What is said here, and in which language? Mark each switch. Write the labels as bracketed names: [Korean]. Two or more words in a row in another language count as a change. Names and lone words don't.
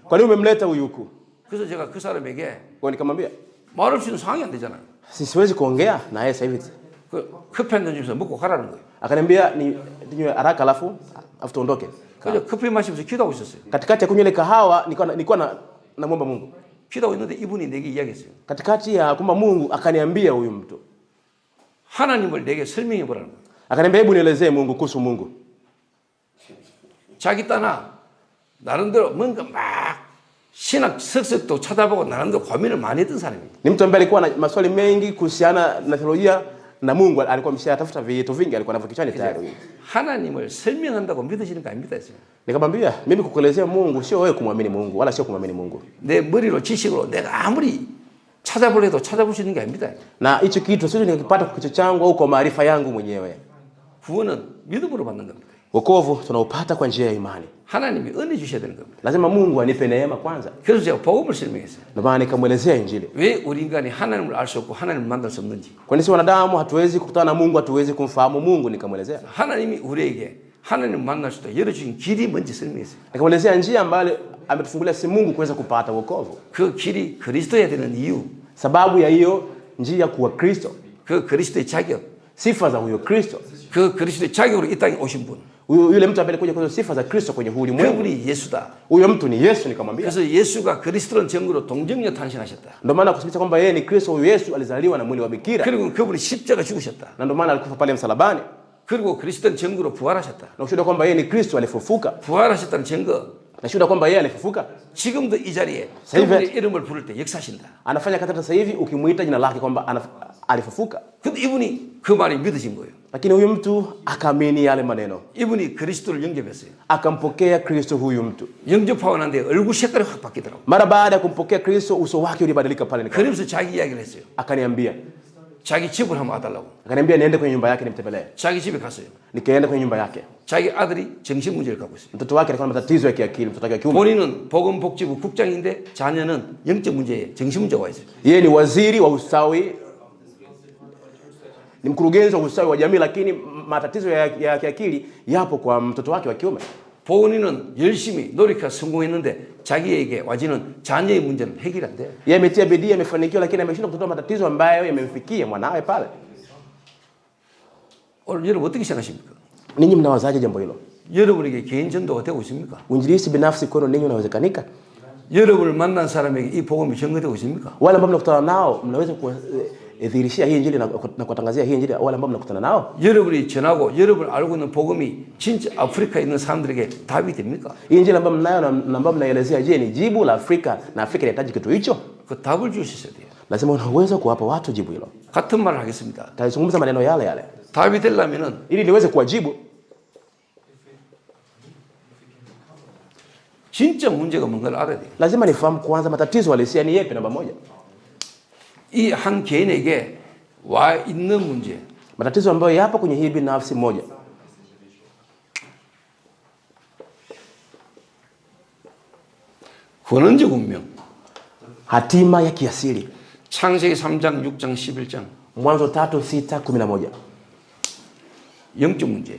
[Swahili] Kwa nini umemleta huyu huku? [Korean] 그래서 제가 그 사람에게 [Swahili] Kwa nikamwambia, [Korean] 말할 수 있는 상황이 안 되잖아요. [Swahili] siwezi kuongea na yeye sasa hivi. [Korean] 그 커피 한 잔 주면서 먹고 가라는 거예요. [Swahili] Akaniambia ninywe haraka alafu tuondoke. [Korean] 그래서 커피 마시면서 기도하고 있었어요. [Swahili] Katikati ya kunywa ile kahawa nilikuwa namuomba Mungu. [Korean] 기도하고 있는데 이분이 내게 이야기했어요. [Swahili] Katikati ya kuomba Mungu akaniambia huyu mtu. [Korean] 하나님을 내게 설명해 보라는 거예요. [Swahili] Akaniambia, hebu nielezee Mungu, kuhusu Mungu. [Korean] 자기 따나 나름대로 뭔가 막 신학 석석도 찾아보고 나름대로 고민을 많이 했던 사람이에요. [Swahili] Ni mtu ambaye alikuwa na maswali mengi kuhusiana na theolojia na Mungu. Alikuwa ameshatafuta vitu vingi, alikuwa navyo kichwani tayari. [Korean] 하나님을 설명한다고 믿으시는 거 아닙니다. [Swahili] Nikamwambia, mimi kukuelezea Mungu sio wewe kumwamini Mungu wala sio kumwamini Mungu. [Korean] 내 머리로 지식으로 내가 아무리 찾아보려 해도 찾아볼 수 있는 게 아닙니다. [Swahili] Na hicho kitu sio nikipata kwa kichwa changu au kwa maarifa yangu mwenyewe. [Korean] 구원은 믿음으로 받는 겁니다. [Swahili] Wokovu tunaupata kwa njia ya imani. [Korean] 하나님이 은혜 주셔야 되는 겁니다. [Swahili] Lazima Mungu anipe neema kwanza. [Korean] 그래서 제가 복음을 설명했어요. [Swahili] Ndio maana nikamwelezea injili. [Korean] 왜 우리 인간이 하나님을 알 수 없고 하나님을 만날 수 없는지. [Swahili] Kwa nini wanadamu hatuwezi kukutana na Mungu, hatuwezi kumfahamu Mungu? Nikamwelezea. [Korean] 하나님이 우리에게 하나님을 만날 수 있도록 열어주신 길이 뭔지 설명했어요. [Swahili] Nikamwelezea njia ambayo ametufungulia si Mungu kuweza kupata wokovu. [Korean] 그 길이 그리스도여야 되는 이유. [Swahili] Sababu ya hiyo njia kuwa Kristo. [Korean] 그 그리스도의 자격. [Swahili] Sifa za huyo Kristo. [Korean] 그 그리스도의 자격으로 이 땅에 오신 분. [Swahili] Yule mtu ambaye alikuja kwa sifa za Kristo kwenye huu ulimwengu. [Korean] 그분이 예수다. [Swahili] Huyo mtu ni Yesu. Nikamwambia. [Korean] 그래서 예수가 그리스도라는 증거로 동정녀 탄생하셨다. [Swahili] Ndio maana kusikia kwamba yeye ni Kristo, huyo Yesu alizaliwa na mwili wa bikira. [Korean] 그리고 그분이 십자가 죽으셨다. [Swahili] Na ndio maana alikufa pale msalabani. [Korean] 그리고 그리스도는 증거로 부활하셨다. [Swahili] Na ushuhuda kwamba yeye ni Kristo alifufuka. [Korean] 부활하셨다는 증거. [Swahili] Na ushuhuda kwamba yeye alifufuka. [Korean] 지금도 이 자리에 그분의 이름을 부를 때 역사하신다. [Swahili] Anafanya kazi sasa hivi ukimuita jina lake kwamba alifufuka. [Korean] 근데 이분이 그 말이 믿어진 거예요. [Swahili] Lakini huyu mtu akaamini yale maneno. [Korean] 이분이 그리스도를 영접했어요. [Swahili] Akampokea Kristo huyu mtu. [Korean] 영접하고 난데 얼굴 색깔이 확 바뀌더라고요. [Swahili] Mara baada ya kumpokea Kristo uso wake ulibadilika pale nikawa. [Korean] 그러면서 자기 이야기를 했어요. [Swahili] Akaniambia. [Korean] 자기 집을 한번 와달라고. [Swahili] Akaniambia niende kwenye nyumba yake nimtembelee. [Korean] 자기 집에 갔어요. [Swahili] Nikaenda kwenye nyumba yake. [Korean] 자기 아들이 정신 문제를 갖고 있어요. [Swahili] Mtoto wake alikuwa na matatizo ya kiakili, mtoto wake wa kiume. [Korean] 본인은 보건복지부 국장인데 자녀는 영적 문제에 정신 문제가 와 있어요. [Swahili] Yeye ni waziri wa ustawi, ni mkurugenzi wa ustawi wa jamii, lakini matatizo ya kiakili yapo kwa mtoto wake wa kiume. [Korean] 본인은 열심히 노력해서 성공했는데 자기에게 와지는 자녀의 문제는 해결이 안 돼요. [Swahili] Yeye ametia bidii, amefanikiwa, lakini ameshindwa kutatua matatizo ambayo yamemfikia mwanawe pale. [Korean] 오늘 여러분 어떻게 생각하십니까? [Swahili] Ninyi mnawazaje jambo hilo? [Korean] 여러분에게 개인 전도가 되고 있습니까? [Swahili] Uinjilisti binafsi kwenu ninyi unawezekanika? [Korean] 여러분을 만난 사람에게 이 복음이 전거되고 있습니까? [Swahili] Wale ambao mnakutana nao mnaweza kudhihirishia hii injili na kuwatangazia hii injili wale ambao mnakutana nao? [Korean] 여러분이 전하고 여러분 알고 있는 복음이 진짜 아프리카에 있는 사람들에게 답이 됩니까? [Swahili] Hii injili ambayo mnayo na ambayo mnaelezea, je, ni jibu la Afrika na Afrika inahitaji kitu hicho? [Korean] 그 답을 주셔야 돼요. [Swahili] Lazima unaweza kuwapa watu jibu hilo. [Korean] 같은 말을 하겠습니다. [Swahili] Tazungumza maneno yale yale. [Korean] 답이 되려면은 [Swahili] Ili niweze kuwajibu, [Korean] 진짜 문제가 뭔가를 알아야 돼요. [Swahili] lazima nifahamu kwanza matatizo halisia ni yapi. Namba moja, [Korean] 이 한 개인에게 와 있는 문제. [Swahili] matatizo ambayo yapo kwenye hii binafsi moja. [Korean] 권원적 운명. [Swahili] Hatima ya kiasili. [Korean] 창세기 3장, 6장, 11장. [Swahili] Mwanzo 3:6-11. [Korean] 영적 문제.